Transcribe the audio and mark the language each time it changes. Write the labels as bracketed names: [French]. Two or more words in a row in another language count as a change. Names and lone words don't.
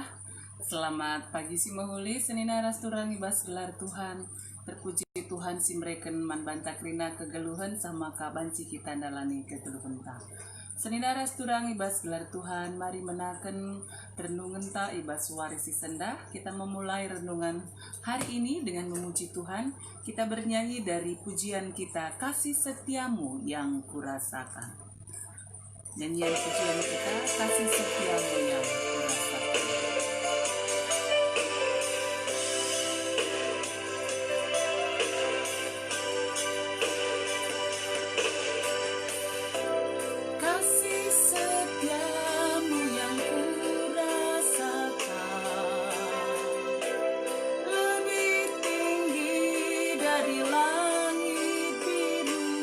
[Batak Karo] Selamat pagi si mahuli senina rasturang ibas gelar Tuhan. Terpuji Tuhan si mereken man bantakrina kegeluhan sama kabanci kita dalani kegeluhan ta. Senina rasturang ibas gelar Tuhan. Mari menaken renungan ta ibas warisi sendah. [Indonesian] Kita memulai renungan hari ini dengan memuji Tuhan. Kita bernyanyi dari pujian kita, kasih setiamu yang kurasakan. Nyanyian pujian kita, kasih setiamu yang kurasakan. Kasih setiamu yang kurasakan, lebih tinggi dari langit biru.